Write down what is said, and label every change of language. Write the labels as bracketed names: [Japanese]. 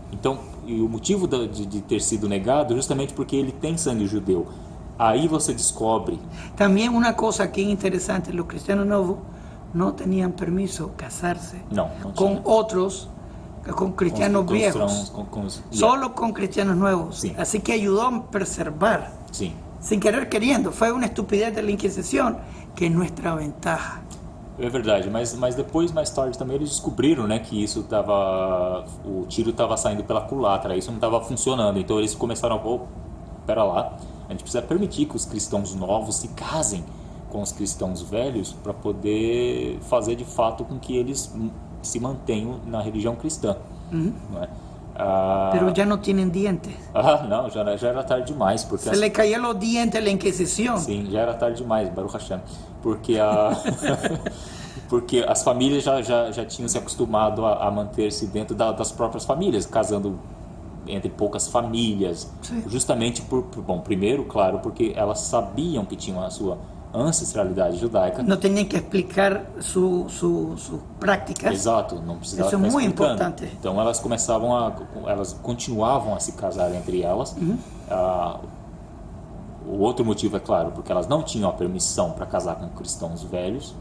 [Portuguese] Então, e o motivo de ter sido negado é justamente porque ele tem sangue judeu. Aí você descobre. Também uma coisa aqui interessante, os cristianos novos não tinham [Spanish] permiso [Portuguese] casar-se com outros, com [Spanish] cristianos viejos, solo [Portuguese] com cristianos novos. Sim. [Spanish] Así que [Portuguese] ajudou a preservar. Sim. [Spanish] Sin querer queriendo, fue una estupidez de la Inquisición que es nuestra ventaja. [Portuguese] É verdade, mas depois, mais tarde também eles descobriram, né, que isso o tiro estava saindo pela culatra, isso não estava funcionando, então eles começaram a pera lá, a gente precisa permitir que os cristãos novos se casem com os cristãos velhos para poder fazer de fato com que eles se mantenham na religião cristã. Não é? [Spanish] Pero ya no tienen dientes. [Portuguese] Não, já era tarde demais. Porque [Spanish] Se le caían los dientes a la Inquisición. [Portuguese] Sim, já era tarde demais, Baruch Hashem. Porque, porque as famílias já tinham se acostumado a manter-se dentro das próprias famílias, casando entre poucas famílias. Sim. Justamente bom, primeiro, claro, porque elas sabiam que tinham a sua ancestralidade judaica. [Spanish] No tenían que explicar sus prácticas. [Portuguese] Exato, não precisava Isso é ficar muito explicando. importante. Então elas continuavam a se casar entre elas. O outro motivo é claro, porque elas não tinham a permissão para casar com cristãos velhos.